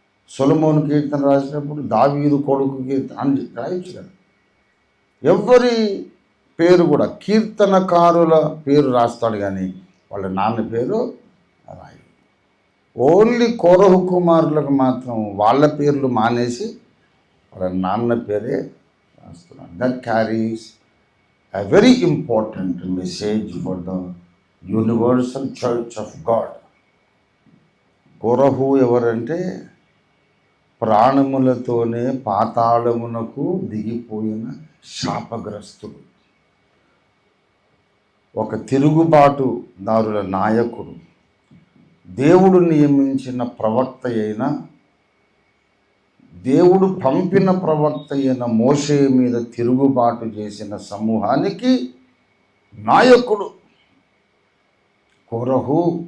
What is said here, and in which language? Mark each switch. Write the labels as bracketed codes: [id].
[te] సొలొమోను కీర్తన రాసినప్పుడు దావీదు కొడుకు కీర్తన అని రాయొచ్చు కదా. ఎవరి పేరు కూడా కీర్తనకారుల పేరు రాస్తాడు, కానీ వాళ్ళ నాన్న పేరు రాయి. ఓన్లీ కోరహు కుమారులకు మాత్రం వాళ్ళ పేర్లు మానేసి వాళ్ళ నాన్న పేరే రాస్తున్నాడు. [en] That carries a very important message for the universal church of God. [te] కోరహు ఎవరంటే ప్రాణములతోనే పాతాళమునకు దిగిపోయిన శాపగ్రస్తుడు, ఒక తిరుగుబాటుదారుల నాయకుడు, దేవుడు నియమించిన ప్రవక్త అయిన, దేవుడు పంపిన ప్రవక్త అయిన మోషే మీద తిరుగుబాటు చేసిన సమూహానికి నాయకుడు కోరహు.